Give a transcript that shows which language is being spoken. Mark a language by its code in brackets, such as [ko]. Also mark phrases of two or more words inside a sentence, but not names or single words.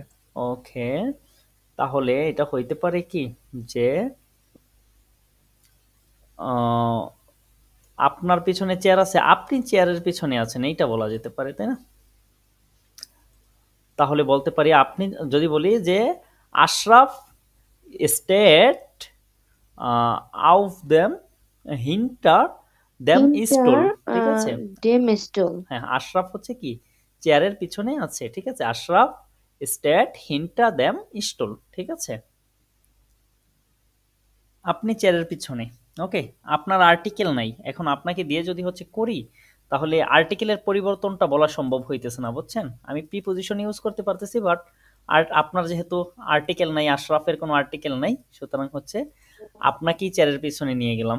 [bn] ওকে, তাহলে এটা হইতে পারে কি যে আপনার পিছনে চেয়ার আছে, আপনি চেয়ারের পিছনে আছেন, এইটা বলা যেতে পারে, তাই না? তাহলে বলতে পারি আপনি, যদি বলি যে আশরাফ স্টেট [de] auf dem hinter dem Stuhl, [bn] হিন্টার ঠিক আছে? [de] dem Stuhl. [bn] হ্যাঁ, আশরাফ হচ্ছে কি চেয়ারের পিছনে আছে, ঠিক আছে? [de] আশরাফ স্টেট hinter dem Stuhl, [bn] ঠিক আছে? আপনি চেয়ারের পিছনে। ওকে, আপনার আর্টিকেল নাই। এখন আপনাকে দিয়ে যদি হচ্ছে করি, তাহলে আর্টিকেলের পরিবর্তনটা বলা সম্ভব হইতেছে না, বুঝছেন? আমি [en] preposition use [bn] করতে পারতেছি, বাট আপনার যেহেতু আর্টিকেল নাই, আশরাফের কোনো আর্টিকেল নাই, সুতরাং হচ্ছে আপনাকেই চেয়ারের পিছনে নিয়ে গেলাম।